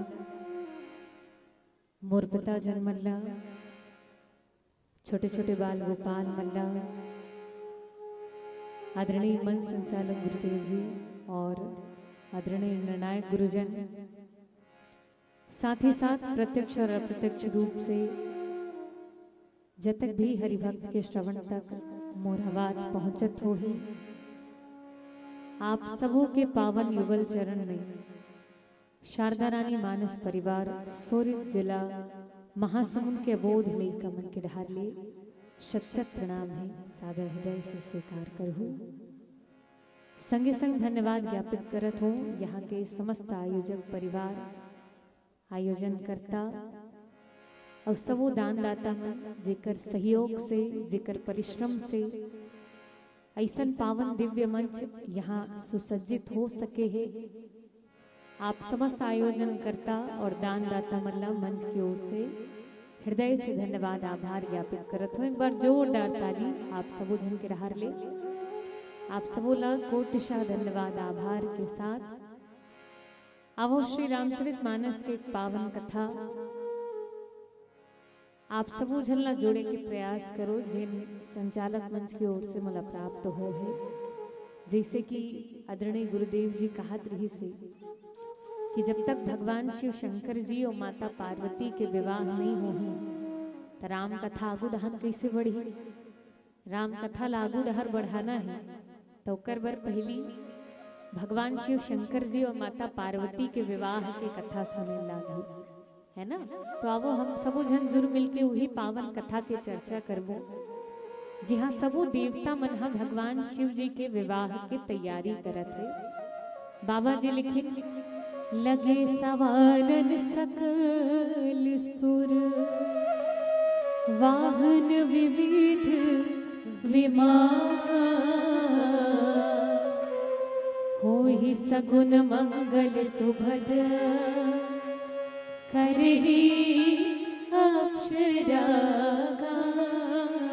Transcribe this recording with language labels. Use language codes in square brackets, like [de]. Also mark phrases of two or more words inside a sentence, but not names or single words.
[hne] मोर पिता जन मल्ला, छोटे छोटे बाल गोपाल मल्ला, आदरणीय मंच संचालक गुरुदेव जी और आदरणीय निर्णायक गुरुजन, साथ ही साथ प्रत्यक्ष और अप्रत्यक्ष रूप से जतक भी हरिभक्त के श्रवण तक मोर आवाज पहुंचत हो ही, आप सबों के पावन युगल चरण में शारदा रानी मानस परिवार सोरित जिला महासमुंद के बोध ले कमन के ढार ले शत शत प्रणाम है सादर हृदय से स्वीकार करहूँ। संगे संग धन्यवाद ज्ञापित करत हो यहाँ के समस्त आयोजक परिवार, आयोजन करता और सबो दानदाता मन जेकर सहयोग से जेकर परिश्रम से ऐसन पावन दिव्य मंच यहाँ सुसज्जित हो सके है। आप समस्त आयोजन करता और दानदाता मल्ला मंच की ओर से हृदय से धन्यवाद आभार ज्ञापित करत हो। एक बार जोरदार ताली आप सबो जन के रहार ले आप सबो ला कोटिशा धन्यवाद आभार के साथ आवो श्री रामचरित मानस के एक पावन कथा आप सबो झन ला जोड़े के प्रयास करो जिन संचालक मंच की ओर से मला प्राप्त हो है। जैसे कि आदरणीय गुरुदेव जी कहत रही से कि जब तक भगवान शिव शंकर जी और माता पार्वती के विवाह नहीं हो तो राम कथा आगू डहन कैसे बढ़ी। राम कथा लागू डहर बढ़ाना है तो कर बर पहली भगवान शिव शंकर जी और माता पार्वती के विवाह की कथा सुने लागी, है ना। तो आवो हम सबो जन जुर मिलके वही पावन कथा के चर्चा करबो, जहाँ सबो देवता मन हा भगवान शिव जी के विवाह के तैयारी करत है। [awa] बाबा जी लिखिन, लगे सवारन सकल सुर, वाहन विविध विमान, होहि सगुन मंगल सुभद, करहि अप्सरा गान।